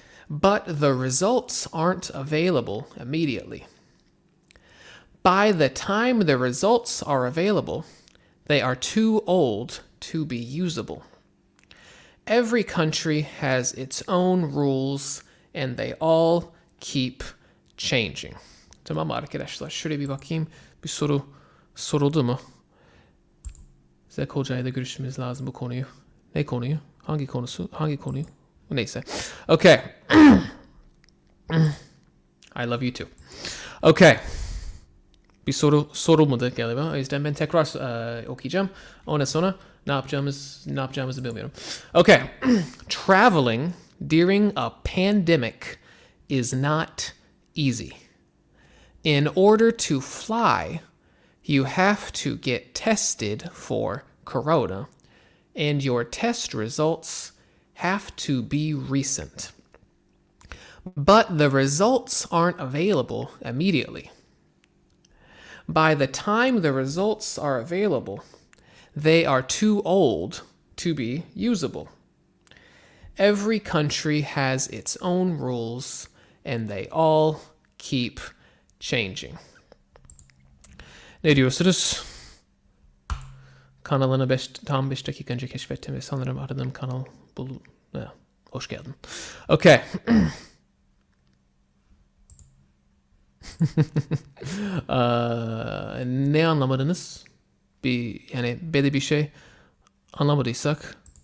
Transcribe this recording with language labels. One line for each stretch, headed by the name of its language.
English: But the results aren't available immediately. By the time the results are available, they are too old to be usable. Every country has its own rules, and they all keep changing.
Turkish: Tamam arkadaşlar, şöyle bir bakayım. Bir soru soruldu mu? Zek Hoca'yla görüşmemiz lazım bu konuyu. Ne konuyu? Hangi konuyu? Neyse. Okay.
English: I love you too. Okay.
Turkish: Bir soru sorulmadı galiba. O yüzden ben tekrar okuyacağım. Ondan sonra ne yapacağımızı bilmiyorum. Okay.
English: Traveling during a pandemic is not easy. In order to fly, you have to get tested for corona, and your test results have to be recent. But the results aren't available immediately. By the time the results are available, they are too old to be usable. Every country has its own rules, and they all keep changing.
Turkish: Ne diyorsunuz? Kanalını tam 5 dakika önce keşfettim ve sanırım aradığım kanal hoş geldin. Okay. Ne anlamadınız? Yani belli bir şey anlamadıysak